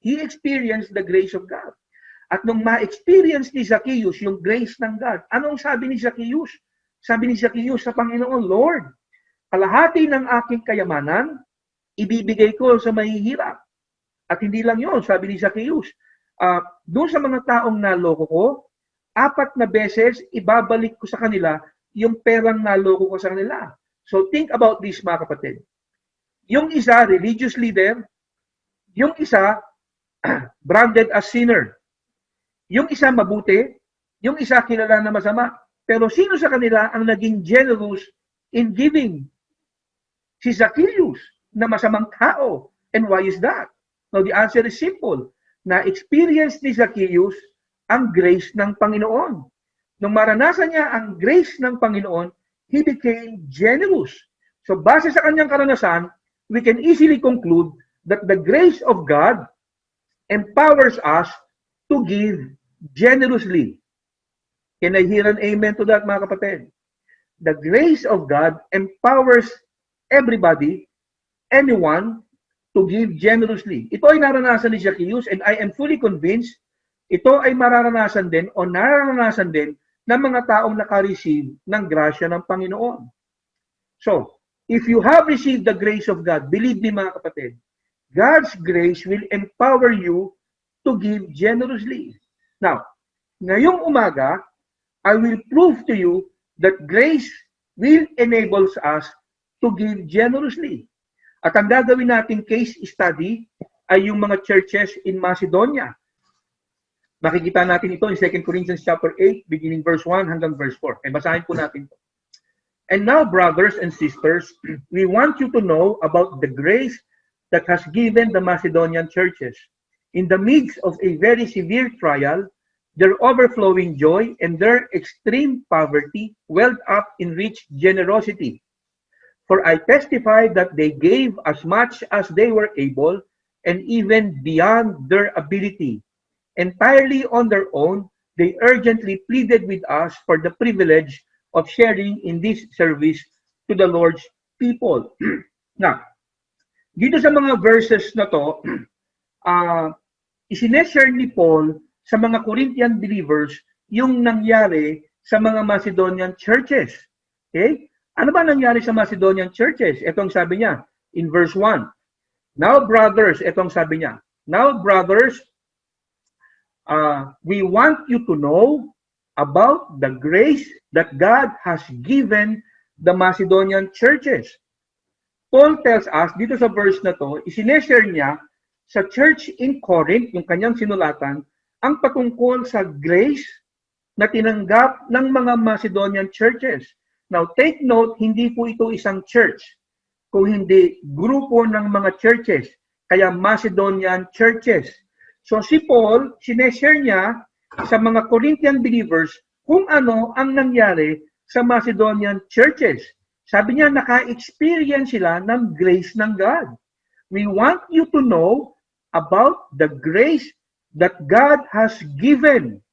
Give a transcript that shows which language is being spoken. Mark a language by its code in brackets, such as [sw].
[en] He experienced the grace of God. [tl] At nung ma-experience ni Zacchaeus yung grace ng God, anong sabi ni Zacchaeus? Sabi ni Zacchaeus sa Panginoon, Lord, kalahati ng aking kayamanan, ibibigay ko sa mahihirap. At hindi lang yun, sabi ni Zacchaeus, doon sa mga taong naloko ko, 4 na beses ibabalik ko sa kanila yung perang naloko ko sa kanila. [en] So think about this, mga kapatid. [tl] Yung isa, religious leader. Yung isa, branded as sinner. Yung isa, mabuti. Yung isa, kilala na masama. Pero sino sa kanila ang naging generous in giving? Si Zacchaeus, na masamang tao. [en] And why is that? Now, the answer is simple. [tl] Na-experience ni Zacchaeus ang grace ng Panginoon. Nung maranasan niya ang grace ng Panginoon, [en] he became generous. So, [tl] base sa kanyang karanasan, [en] we can easily conclude that the grace of God empowers us to give generously. Can I hear an amen to that, mga kapatid? The grace of God empowers everybody, anyone, to give generously. [tl] Ito ay naranasan ni Zacchaeus, [en] and I am fully convinced [tl] ito ay mararanasan din o nararanasan din ng mga taong naka-receive ng grasya ng Panginoon. [en] So, if you have received the grace of God, believe me mga kapatid, God's grace will empower you to give generously. Now, [tl] ngayong umaga, [en] I will prove to you that grace will enable us to give generously. [tl] At ang gagawin nating case study ay yung mga churches in Macedonia. Makikita natin ito in 2 Corinthians chapter 8, beginning verse 1 hanggang verse 4. Basahin po natin ito. [en] And now, brothers and sisters, we want you to know about the grace that has given the Macedonian churches. In the midst of a very severe trial, their overflowing joy and their extreme poverty welled up in rich generosity. For I testify that they gave as much as they were able and even beyond their ability. Entirely on their own, they urgently pleaded with us for the privilege of sharing in this service to the Lord's people. [tl] Now, dito sa mga verses na to, isineshare ni Paul sa mga Corinthian believers yung nangyari sa mga Macedonian churches. Okay? Ano ba nangyari sa Macedonian churches? Ito ang sabi niya in verse 1. [en] Now brothers, [tl] ito ang sabi niya. [en] Now brothers, we want you to know about the grace that God has given the Macedonian churches. [tl] Paul tells us, dito sa verse na to, isineshare niya sa church in Corinth, yung kanyang sinulatan, ang patungkol sa grace na tinanggap ng mga Macedonian churches. [en] Now, take note, [tl] hindi po ito isang church, kung hindi grupo ng mga churches, kaya Macedonian churches. So si Paul, sineshare niya sa mga Corinthian believers kung ano ang nangyari sa Macedonian churches. Sabi niya, naka-experience sila ng grace ng God. [en] We want you to know about the grace that God has given.